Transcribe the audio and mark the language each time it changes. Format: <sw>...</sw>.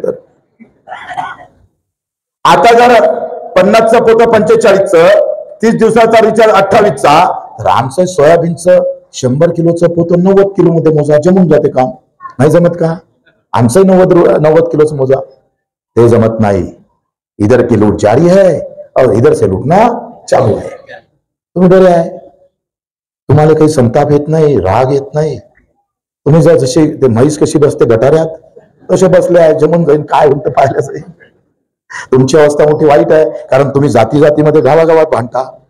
<mr>तर आता जर 50चं पोतं 45चं 30 दिवसाचा रिचार्ज 28चा, तर आमचं सोयाबीनचं 100 किलोचं पोतं 90 किलो मध्ये मोजा, जमून जाते काम. नाही जमत का? आमचंही 90 किलोचं मोजा, ते जमत नाही.</mr> <hi>इधर की लूट जारी है और इधर से लूटना चालू है.</hi> <mr>तुम्ही बरे आहे, तुम्हाला काही संताप येत नाही, राग येत नाही. तुम्ही जर जशी ते म्हैस कशी बसते गटाऱ्यात तसे बसले आहे, जमून जाईन काय म्हणतं पाहिलं जाईल. तुमची अवस्था मोठी वाईट आहे, कारण तुम्ही जाती जातीमध्ये गावागावात भांडता.</mr>